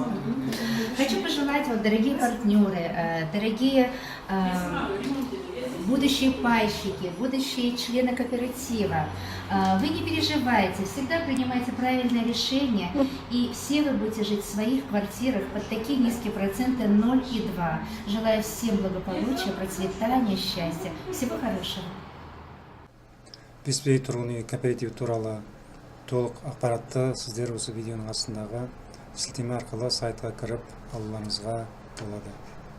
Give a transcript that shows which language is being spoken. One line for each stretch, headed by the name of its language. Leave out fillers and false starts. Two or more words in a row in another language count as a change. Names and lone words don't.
Russian: Хочу пожелать вам, дорогие партнеры, дорогие будущие пайщики, будущие члены кооператива, вы не переживайте, всегда принимайте правильное решение, и все вы будете жить в своих квартирах под такие низкие проценты 0,2. Желаю всем благополучия, процветания, счастья. Всего хорошего.
Kazakh: Еспей тұрғын үй кооперативі туралы толық ақпаратты сіздер осы видеоның астындағы сілтеме арқылы сайтқа кіріп алуларыңызға болады.